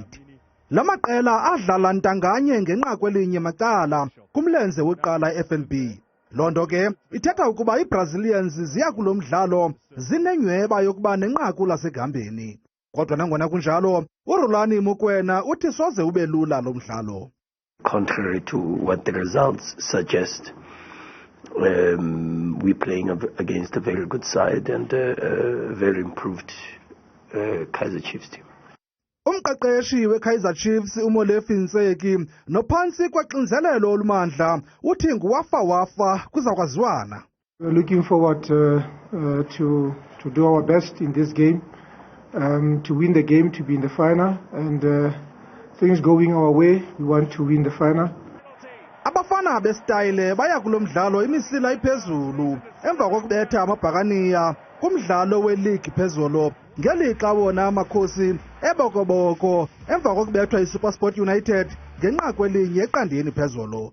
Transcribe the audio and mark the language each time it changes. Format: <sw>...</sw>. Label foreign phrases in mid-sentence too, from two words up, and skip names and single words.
<xh>La maqela adlala ntanganye ngenqaku elinye macala kumlenze wokuqala eFNB. Loo nto ke ithetha ukuba iBrazilians ziya kulo mdlalo zinenyweba yokuba nenqaku lasegambeni. Kodwa nangona kunjalo, uRolani Mukwena uthi soze ube lula lo mdlalo.</xh> <en>Contrary to what the results suggest, we're playing against a very good side and a very improved Kaizer Chiefs team.</en> <xh>Umqeqeshi weKaizer Chiefs uMolefi Ntseki nophantsi kwaxinzelelo olumandla uthi nguwafa kuzakwaziwana.</xh> <en>We're looking forward to do our best in this game, to win the game, to be in the final, and things going our way, we want to win the final.</en> <xh>Abafana bestyle baya kulo mdlalo imisila iphezulu emva kokubetha amabhakaniya kumdlalo we-league phezulu, ngelixa wona amakhosi ebokoboko emva kokubethwa iSuperSport United ngenqaku elinye eqandeni phezulu.</xh>